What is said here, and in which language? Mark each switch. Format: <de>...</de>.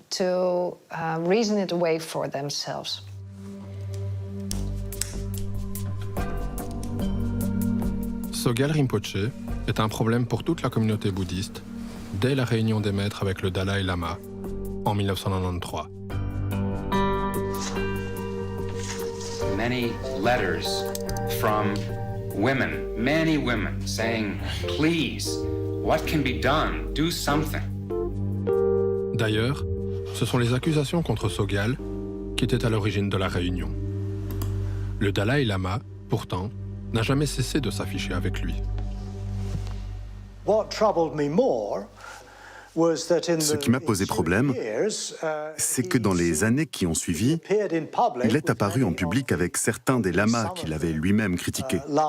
<fr>Sogyal Rinpoche est un problème pour toute la communauté bouddhiste dès la réunion des maîtres avec le Dalai Lama en 1993.</fr> <en>Many letters from women, many women, saying, please, what can be done? Do something.</en> <fr>D'ailleurs, ce sont les accusations contre Sogyal qui étaient à l'origine de la réunion. Le Dalai Lama, pourtant, n'a jamais cessé de s'afficher avec lui. Ce qui m'a posé problème, c'est que dans les années qui ont suivi, il est apparu en public avec certains des lamas qu'il avait lui-même critiqués.</fr>